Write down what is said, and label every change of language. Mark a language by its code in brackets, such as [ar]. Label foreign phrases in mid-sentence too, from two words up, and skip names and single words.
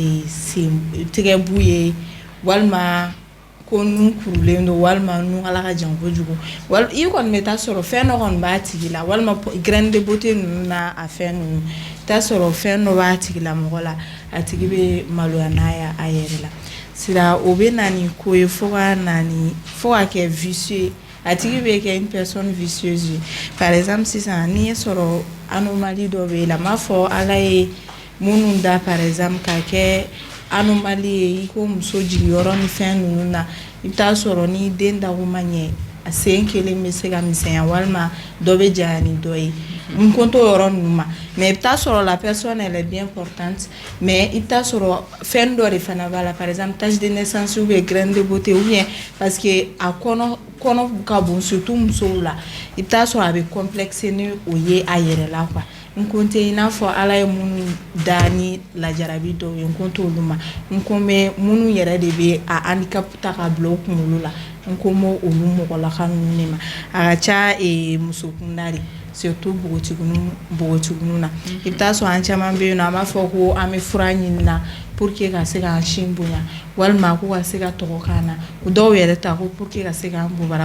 [bm] tɛgɛbu ye walima ko nun kurulen don walima nun ala ka jan kojugu i kɔni bɛ taa sɔrɔ fɛn dɔ kɔni b'a tigi la walima [fr] graine de beauté [bm] ninnu n'a a fɛn ninnu i t'a sɔrɔ fɛn dɔ b'a tigi la mɔgɔ la a tigi bɛ maloya n'a ye a yɛrɛ la sira o bɛ na ni ko ye fo ka kɛ vicieux a tigi bɛ kɛ [fr] une personne vicieuse [bm] ye [fr] par exemple [bm] sisan n'i ye sɔrɔ anomalie dɔ bɛ yen la m'a fɔ ala ye minnu da [fr] par exemple [bm] ka kɛ anomalie ye i ko muso jigiyɔrɔ ni fɛn ninnu na i bɛ taa sɔrɔ ni den dago ma ɲɛ a sen kelen bɛ se ka misɛnya walima dɔ bɛ janya ni dɔ ye n ko t'o yɔrɔ ninnu ma mais i bɛ taa sɔrɔ [fr] la personne elle est bien portante mais [bm] i bɛ taa sɔrɔ fɛn dɔ de fana b'a la [fr] par exemple tache de naissance ou bien graine de beauté ou bien parce que [bm] a kɔnɔ ka bon surtout musow la i bɛ taa sɔrɔ a bɛ complexe ni o ye a yɛrɛ la quoi n ko tɛ i n'a fɔ ala ye minnu da ni lajarabi dɔw ye n ko t'olu ma n ko bɛ minnu yɛrɛ de bɛ a handicap ta ka bila o kunkolo la n ko m'o olu mɔgɔlaka ninnu de ma a ka ca muso kunda de surtout npogotiginiw na i bɛ taa sɔrɔ an caman bɛ yen nɔ an b'a fɔ ko an bɛ fura ɲini na [fr] pour que [bm] ka se k'an sin bonya walima ko ka se ka tɔgɔ k'an na o dɔw yɛrɛ ta ko [fr] pour que [bm] ka se k'an bobara